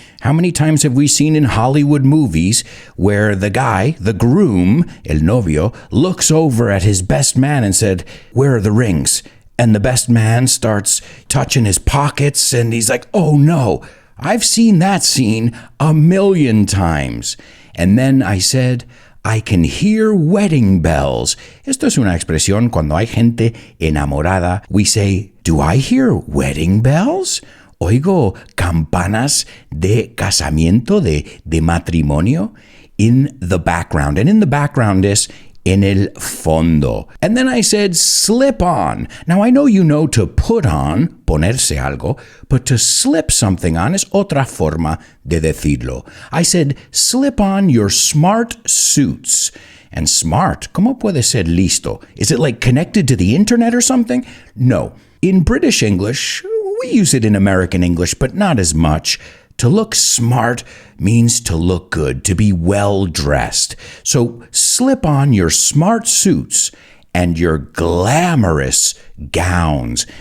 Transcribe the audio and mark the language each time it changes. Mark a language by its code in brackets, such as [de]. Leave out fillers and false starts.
[en] How many times have we seen in Hollywood movies where the guy, the groom, el novio, looks over at his best man and said, where are the rings? And the best man starts touching his pockets and he's like, oh no, I've seen that scene 1,000,000 times. And then I said, I can hear wedding bells. [es] Esto es una expresión cuando hay gente enamorada. [en] We say, do I hear wedding bells? [es] Oigo campanas de casamiento, de matrimonio [en] in the background. And in the background is [es] en el fondo. [en] And then I said slip on. Now I know you know to put on, [es] ponerse algo, [en] but to slip something on [es] es otra forma de decirlo. [en] I said slip on your smart suits. [es] And smart, ¿cómo puede ser listo? [en] Is it like connected to the internet or something? No. In British English, we use it in American English, but not as much. To look smart means to look good, to be well dressed. So slip on your smart suits and your glamorous gowns.